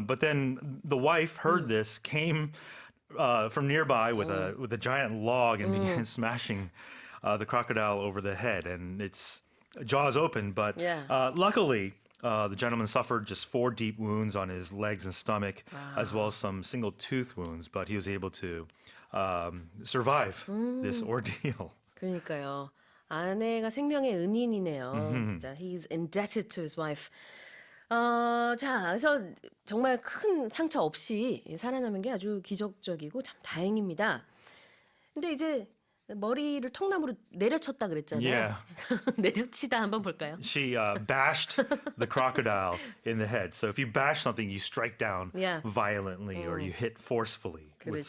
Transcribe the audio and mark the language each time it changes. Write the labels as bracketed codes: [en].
[en] But then the wife heard this, came from nearby with a giant log and began smashing the crocodile over the head, and its jaws open. But luckily, the gentleman suffered just 4 deep wounds on his legs and stomach, as well as some single tooth wounds. But he was able to survive this ordeal. [ko] 그러니까요. 아내가 생명의 은인이네요. [en] 진짜 he's indebted to his wife. [ko] 자, 그래서 정말 큰 상처 없이 살아남은 게 아주 기적적이고 참 다행입니다. 근데 이제 머리를 통나무로 내려쳤다 그랬잖아요. [en] Yeah. [ko] 내려치다 한번 볼까요? [en] She bashed the crocodile in the head. So if you bash something, you strike down Yeah. violently or you hit forcefully with